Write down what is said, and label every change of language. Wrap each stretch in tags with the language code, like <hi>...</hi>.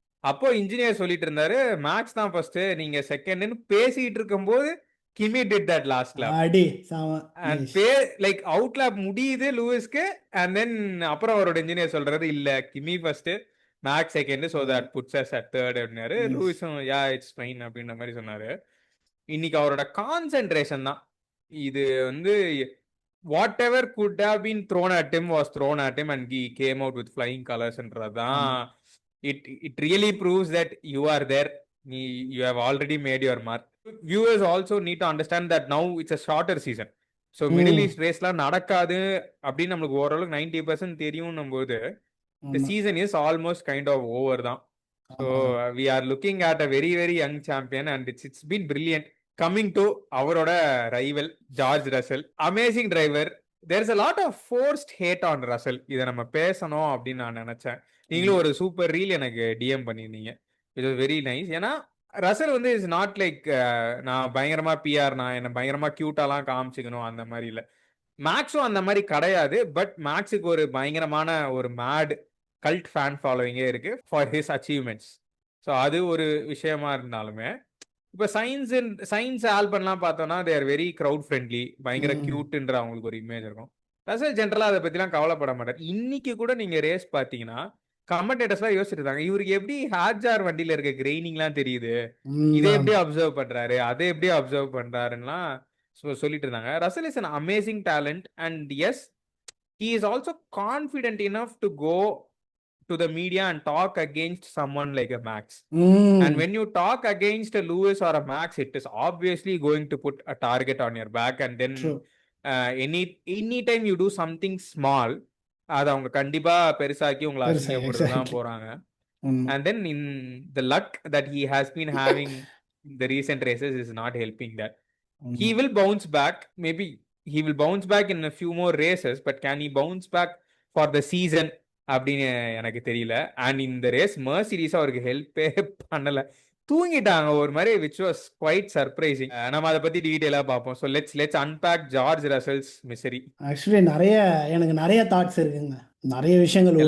<ta>அப்போ இன்ஜினியர் சொல்லிட்டு இருந்தாரு மேக்ஸ் தான் ஃபர்ஸ்ட் நீங்க செகண்ட்னு பேசிட்டு இருக்கும்போது</ta> <en>Kimi did that last lap அடி சாம and like out lap</en> <ta>முடியுது லூயிஸ்க்கு. அண்ட் தென் அப்புறம் அவரோட இன்ஜினியர் சொல்றது இல்ல கிமி first maths second</ta> <en>so that puts us at third</en> <ta>அப்படின்னாரு. லூயிஸும்</ta> <en>yeah it's fine</en> <ta>அப்படின்ற மாதிரி சொன்னாரு. இன்னைக்கு அவரோட கான்சென்ட்ரேஷன் தான் இது வந்து</ta> <en>whatever could have been thrown at him was thrown at him and he came out with flying colors என்றதான் it really proves that you are there, you have already made your mark. Viewers also need to understand that now it's a shorter season, so middle east raceலாம்</en> <ta>நடக்காது அப்படின்னு நமக்கு ஓரளவுக்கு 90% தெரியும் போது</ta> <en>the season is almost kind of over தான். So we are looking at a very very young champion and it's been brilliant. Coming to</en> <ta>அவரோட rival George Russell, amazing driver.</ta> <en>There's a lot of forced hate on Russell.</en> <ta>இதை நம்ம பேசணும் அப்படின்னு நான் நினைச்சேன். நீங்களும் ஒரு சூப்பர் ரீல் எனக்கு டிஎம் பண்ணியிருந்தீங்க,</ta> <en>It was very nice.</en> <ta>ஏன்னா ரசல் வந்து</ta> <en>is not like</en> <ta>நான் பயங்கரமா பிஆர் நான் என்ன பயங்கரமா கியூட்டாலாம் காமிச்சிக்கணும் அந்த மாதிரி இல்லை. மேக்ஸும் அந்த மாதிரி கிடையாது. பட் மேக்ஸுக்கு ஒரு பயங்கரமான ஒரு மேட் கல்ட் ஃபேன் ஃபாலோவிங்கே இருக்கு</ta> <en>For his achievements.</en> <ta>ஸோ அது ஒரு விஷயமா இருந்தாலுமே இப்போ சயின்ஸ் ஆல்பம்லாம் பார்த்தோம்னா</ta> <en>they are very crowd friendly,</en> <ta>பயங்கர கியூட்ன்ற அவங்களுக்கு ஒரு இமேஜ் இருக்கும். ரசல் ஜென்ரலாக அதை பற்றிலாம் கவலைப்பட மாட்டார். இன்னைக்கு கூட நீங்கள் ரேஸ் பார்த்தீங்கன்னா கமெண்டேட்டர்ஸ்லாம் யோசிச்சுட்டு இருக்காங்க இவருக்கு எப்படி ஹேட்ஜார் வண்டியில் இருக்க கிரெயினிங்லாம் தெரியுது, இதை எப்படி அப்சர்வ் பண்ணுறாரு, அதை எப்படி அப்சர்வ் பண்ணுறாருலாம் சொல்லிட்டு இருந்தாங்க.</ta> <en>Russell is an amazing talent and yes he is also confident enough to go to the media and talk against someone like a Max. And when you talk against a Lewis or a Max, it is obviously going to put a target on your back. And then anytime you do something small,</en> <ta>அது அவங்க கண்டிப்பா பெருசாக்கி உங்களை அசிங்கப்படுறதுதான் போறாங்க.</ta> <en>And then in the luck that he has been having in the recent races is not helping that. He will bounce back, maybe he will bounce back in a few more races, but can he bounce back for the season</en> <ta>அப்படின்னு எனக்கு தெரியல. And இந்த race Mercedes அவருக்கு ஹெல்ப்பே பண்ணல, தூங்கிட்டாங்க ஒரு மாதிரி,</ta> <en>Which was quite surprising.</en> <ta>நம்ம அதை பத்தி டீடைலா பார்ப்போம்.</ta> <en>So let's unpack George Russell's misery.</en> <ta>Actually எனக்கு நிறைய தாட்ஸ் இருக்குங்க, நிறைய விஷயங்கள் ஓடிட்டு</ta>